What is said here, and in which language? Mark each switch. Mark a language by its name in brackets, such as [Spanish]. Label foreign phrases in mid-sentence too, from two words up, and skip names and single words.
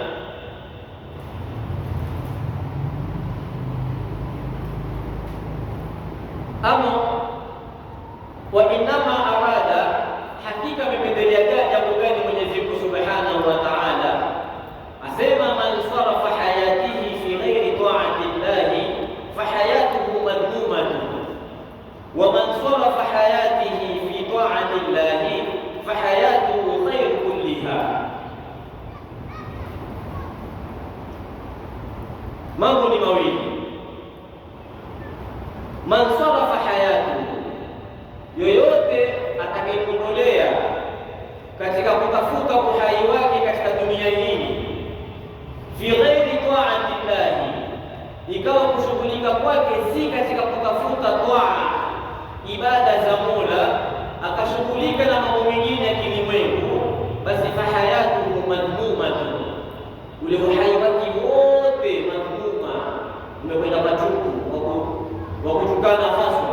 [Arabic] أما وإنما أراد, [Swahili] hakika amependelea jambo gani Mwenyezi Mungu [Arabic] سبحانه وتعالى? Asema من صرف حياته في غير طاعة الله فحياته مذمومة ومن صرف حياته في طاعة الله فحياته خير كلها. [Swahili] mambo ni mawili. [Arabic] من صرف حياته, [Swahili] yoyote atakayekondolea katika kutafuta uhai wake katika dunia hii, [Arabic] في غير طاعة الله, [Swahili] ikawa kushughulika kwake si katika kutafuta taa, ibada za Mola, akashughulika na mambo mengine ya kilimwengu, basi [Arabic] فحياته مذمومة, [Swahili] ule uhai wake wote madhmuma, umekwenda patupu wa kutukana haswa.